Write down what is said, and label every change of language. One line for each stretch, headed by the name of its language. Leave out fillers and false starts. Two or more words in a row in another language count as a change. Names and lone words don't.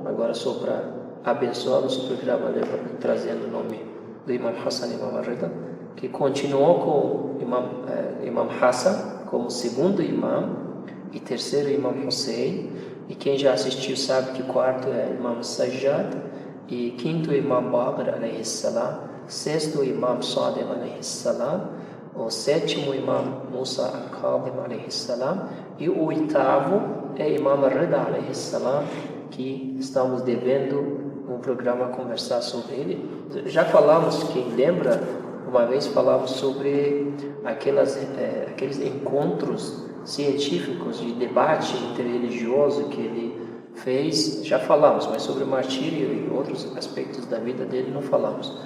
Portuguese: agora só para abençoar o programa, trazendo o nome do Imam Hassan e Imam Rida, que continuou com o Imam Hassan como segundo imam e terceiro Imam Hussein, e quem já assistiu sabe que quarto é Imam Sajjad, e quinto Imam Baqir
Arabic: عليه السلام,
Portuguese: sexto Imam Sadiq
Arabic: عليه السلام,
Portuguese: o sétimo Imam Musa al-Kadhim
Arabic: عليه السلام,
Portuguese: e o oitavo é Imam Rida
Arabic: عليه السلام,
Portuguese: que estamos devendo um programa conversar sobre ele. Já falamos, quem lembra, uma vez falamos sobre aqueles encontros científicos de debate interreligioso que ele fez, já falamos, mas sobre o martírio e outros aspectos da vida dele não falamos.